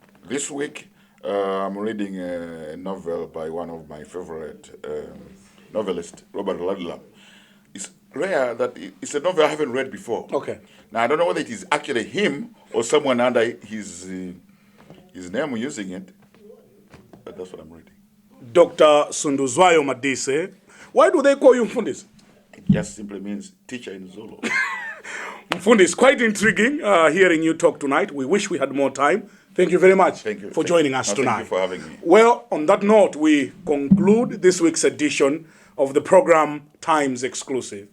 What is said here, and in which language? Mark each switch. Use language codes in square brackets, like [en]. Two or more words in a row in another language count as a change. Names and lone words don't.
[en] This week, I'm reading a novel by one of my favorite novelists, Robert Ludlum. rare that it's a novel I haven't read before. Okay. Now I don't know whether it is actually him or someone under his name using it, but that's what I'm reading. Dr. Sunduzwayo Madise. Why do they call you Mfundisi? It just simply means teacher in Zulu. Mfundisi, quite intriguing hearing you talk tonight. We wish we had more time. Thank you very much for joining us tonight. Thank you for having me. Well, on that note, we conclude this week's edition of the program Times Exclusive.